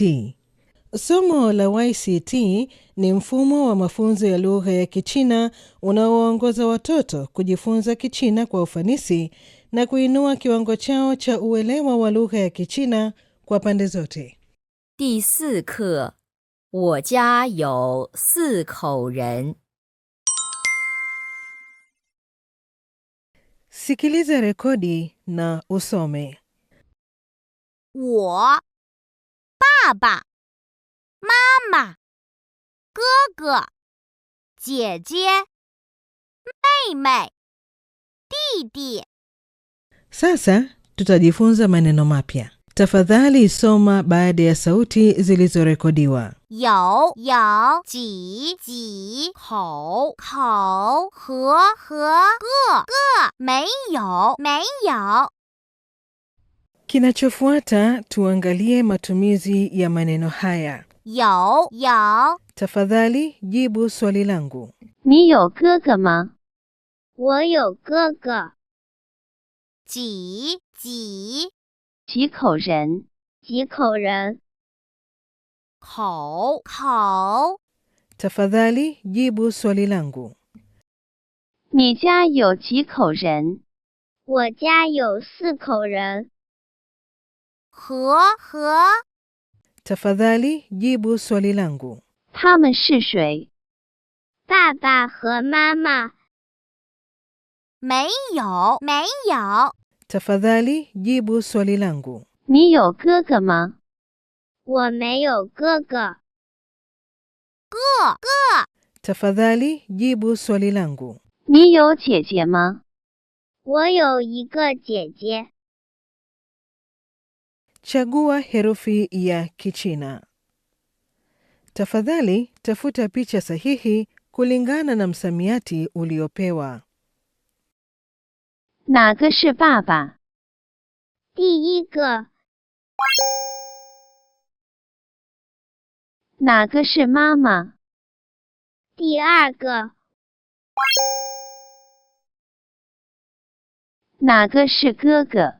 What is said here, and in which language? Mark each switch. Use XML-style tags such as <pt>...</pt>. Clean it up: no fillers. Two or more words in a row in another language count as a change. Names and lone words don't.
<sw>Somo la YCT ni mfumo wa mafunzo ya lugha ya Kichina unaoongoza watoto kujifunza Kichina kwa ufanisi na kuinua kiwango chao cha uelewa wa lugha ya Kichina kwa pande zote.</sw> <zh>第4课，我家有4口人。</zh> <sw>Sikiliza rekodi na usome.</sw> <zh>我、爸爸、妈妈、哥哥、姐姐、妹妹、弟弟。</zh> <sw>Sasa tutajifunza maneno mapya. Tafadhali soma baada ya sauti zilizorekodiwa.</sw> <zh>有几口和个没有。</zh> <sw>Kinachofuata tuangalie matumizi ya maneno haya.</sw> <zh>有</zh> <sw>Tafadhali jibu swali langu.</sw> <zh>你有哥哥吗？我有哥哥。几口人？口</zh> <sw>Tafadhali jibu swali langu.</sw> <zh>你家有几口人？我家有4口人。和</zh> <sw>Tafadhali jibu swali langu.</sw> <zh>他们是谁？爸爸和妈妈。没有。</zh> <sw>Tafadhali jibu swali langu.</sw> <zh>你有哥哥吗？我没有哥哥。哥</zh> <sw>Tafadhali jibu swali langu.</sw> <zh>你有姐姐吗？我有一个姐姐。</zh> <sw>Chagua herufi ya Kichina. Tafadhali tafuta picha sahihi kulingana na msamiati uliopewa.</sw> <zh>哪个是爸爸？第一个。哪个是妈妈？第二个。哪个是哥哥？</zh>